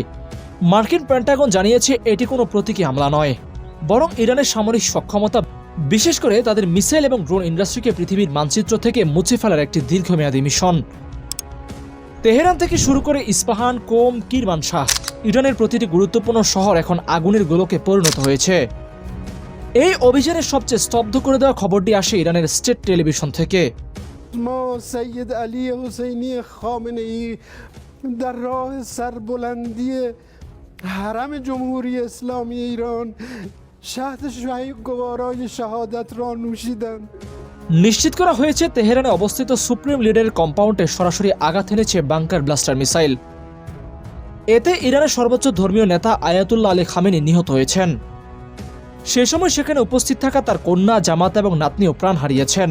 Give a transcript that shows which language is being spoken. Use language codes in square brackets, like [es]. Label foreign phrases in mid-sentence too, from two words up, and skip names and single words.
[bn] মার্কিন পেন্টাগন জানিয়েছে এটি কোনো প্রতীকী হামলা নয়, বরং ইরানের সামরিক সক্ষমতা, বিশেষ করে তাদের মিসাইল এবং [en] drone industry [bn] পৃথিবীর মানচিত্র থেকে মুছে ফেলার একটি দীর্ঘমেয়াদী মিশন। তেহরান থেকে শুরু করে ইস্পাহান, কোম, কিরমানশাহ, ইরানের প্রতিটি গুরুত্বপূর্ণ শহর এখন আগুনের গোলকে পরিণত হয়েছে। এই অভিযানের সবচেয়ে স্তব্ধ করে দেওয়া খবরটি আসে ইরানের [en] state television [bn] থেকে। [fa] سید علی حسینی خامنه‌ای در راه سربلندی حرم جمهوری اسلامی ایران شهد گوارای شهادت را نوشیدند। [bn] নিশ্চিত করা হয়েছে তেহরানে অবস্থিত [en] supreme leader's [bn] কম্পাউন্ডে সরাসরি আঘাত এনেছে [en] bunker buster missile. [bn] এতে ইরানের সর্বোচ্চ ধর্মীয় নেতা আয়াতুল্লাহ আলী খামেনি নিহত হয়েছেন। সে সময় সেখানে উপস্থিত থাকা তার কন্যা, জামাতা এবং নাতনিও প্রাণ হারিয়েছেন।